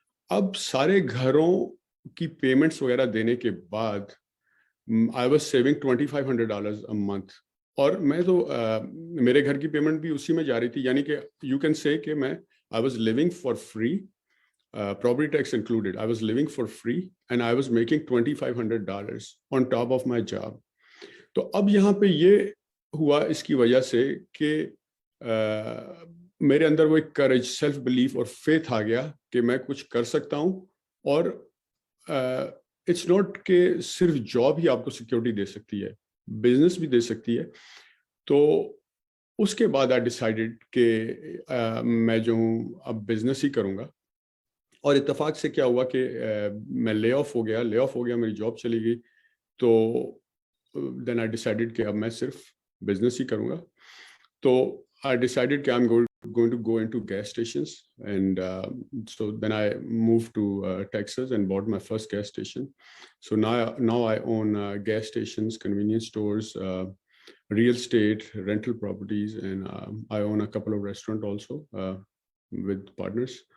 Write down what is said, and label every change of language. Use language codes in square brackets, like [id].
[ur] اب سارے گھروں کی پیمنٹس وغیرہ دینے کے بعد [en] I was saving $2,500 a month. [ur] اور میں تو میرے گھر کی پیمنٹ بھی اسی میں جا رہی تھی, یعنی کہ [en] you can سے [ur] کہ میں [en] I was living for free, property tax included. I was living for free and I was making $2,500 on top of my job. [ur] تو اب یہاں پہ یہ ہوا اس کی وجہ سے کہ میرے اندر وہ ایک کریج, سیلف بلیف اور فیتھ آ گیا کہ میں کچھ کر سکتا ہوں. اور [en] it's not [ur] کہ صرف جاب ہی آپ کو سیکورٹی دے سکتی ہے, بزنس بھی دے سکتی ہے. تو اس کے بعد [en] I decided [ur] کہ میں جو ہوں اب بزنس ہی کروں گا. اور اتفاق سے کیا ہوا کہ میں لے آف ہو گیا, میری جاب چلی گئی. تو [en] then I decided [ur] کہ اب میں صرف بزنس ہی کروں گا. [en] تو I decided کہ I am going to go into gas stations, and so then I moved to Texas and bought my first gas station. So now I own gas stations, convenience stores, real estate, rental properties, and I own a couple of restaurants also with partners.